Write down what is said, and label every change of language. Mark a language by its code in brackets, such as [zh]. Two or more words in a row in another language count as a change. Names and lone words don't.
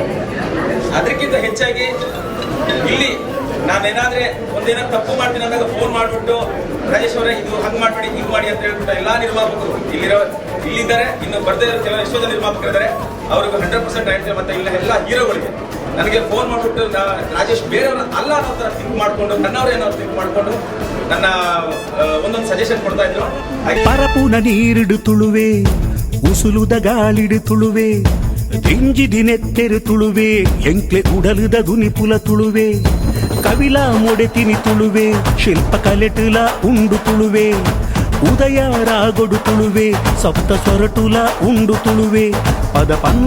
[kn] ಅದಕ್ಕಿಂತ ಹೆಚ್ಚಾಗಿ ಇಲ್ಲಿ ನಾನೇನಾದ್ರೆ ಒಂದೇನಾದ್ರು ತಪ್ಪು ಮಾಡ್ತೀನಿ ಅಂದಾಗ ಫೋನ್ ಮಾಡಿಬಿಟ್ಟು ರಾಜೇಶ್ ಅವರೇ ಇದು ಹಂಗೆ ಮಾಡಬೇಡಿ ಹಿಂಗೆ ಮಾಡಿ ಅಂತ ಹೇಳ್ಬಿಟ್ಟು ಎಲ್ಲ ನಿರ್ಮಾಪಕರು ಇಲ್ಲಿದ್ದಾರೆ. ಇನ್ನು ಬರ್ದೇ ಇರೋ ಕೆಲವು ಎಷ್ಟೋ ಜನ ನಿರ್ಮಾಪಕರಿದ್ದಾರೆ, ಅವ್ರಿಗೆ 100% ಆಯ್ತು. ಮತ್ತೆ ಇಲ್ಲ ಎಲ್ಲ ಹೀರೋಗಳಿಗೆ ನನಗೆ ಫೋನ್ ಮಾಡಿಬಿಟ್ಟು ರಾಜೇಶ್ ಬೇರೆಯವ್ರ ಅಲ್ಲ ಅನ್ನೋ ಥರ ಥಿಂಕ್ ಮಾಡಿಕೊಂಡು ನನ್ನವ್ರು ಏನೋ ಥಿಂಕ್ ಮಾಡಿಕೊಂಡು ನನ್ನ ಒಂದೊಂದು ಸಜೆಷನ್ ಕೊಡ್ತಾ ಇದ್ರು. [tcy] ಪರಪುನ ನೀರಿಡು ತುಳುವೆ ಉಸುಲುದ ಗಾಳಿಡು ತುಳುವೆ ದಿಂಜಿದಿನೆತ್ತೆರು ತುಳುವೆ ಎಂಕ್ಲೆ ಉಡಲುದ ಗುನಿಪುಲ ತುಳುವೆ ಕವಿಲ ಮೊಡೆತಿನಿ ತುಳುವೆ ಶಿಲ್ಪ ಕಲೆಟುಲ ಉಂಡು ತುಳುವೆ ಉದಯ ರಾಗೊಡು ತುಳುವೆ ಸಪ್ತ ಸೊರಟುಲ ಉಂಡು ತುಳುವೆ ಪದ ಪನ್ಲ